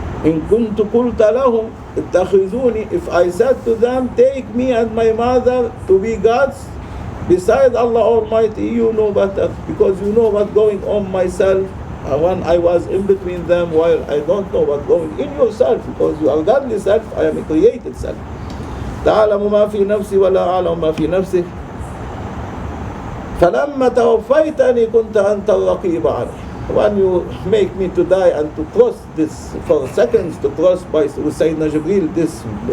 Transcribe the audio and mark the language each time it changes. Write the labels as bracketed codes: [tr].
[ar] In kuntu qulta lahum ittakhizuni, [en] if I said to them, take me and my mother to be gods beside Allah Almighty, you know better, because you know what's going on myself. When I was in between them, while I don't know what's going in yourself, because you are godly self, I am a created self. [ar] تعلم ما في نفسي ولا أعلم ما في نفسك فلما توفيتني كنت أنت الرقيب علي. [en] When you make me to die and to cross this for seconds, to cross by with Sayyidina Jibreel this